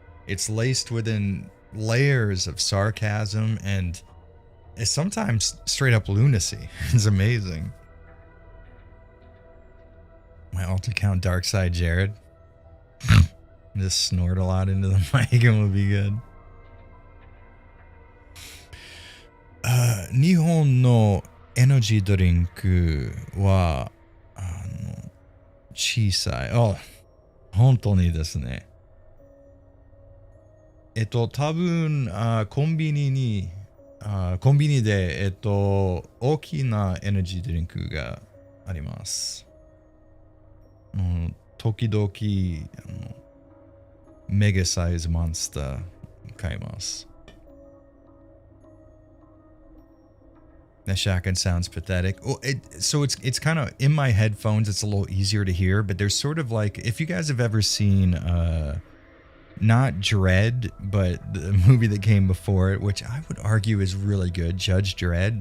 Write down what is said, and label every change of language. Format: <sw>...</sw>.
<en>It's laced within layers of sarcasm and it's sometimes straight up lunacy. It's amazing. My alt account Darkside Jared. Just snort a lot into the mic and we'll be good.</en> <ja>日本のエナジードリンクは小さい。あ、本当にですね。多分コンビニで大きなエナジードリンクがあります。時々メガサイズモンスター買います。</ja> <en>That shotgun sounds pathetic. Oh, so it's kind of in my headphones. It's a little easier to hear, but there's sort of like, if you guys have ever seen, not Dread, but the movie that came before it, which I would argue is really good, Judge Dredd.</en>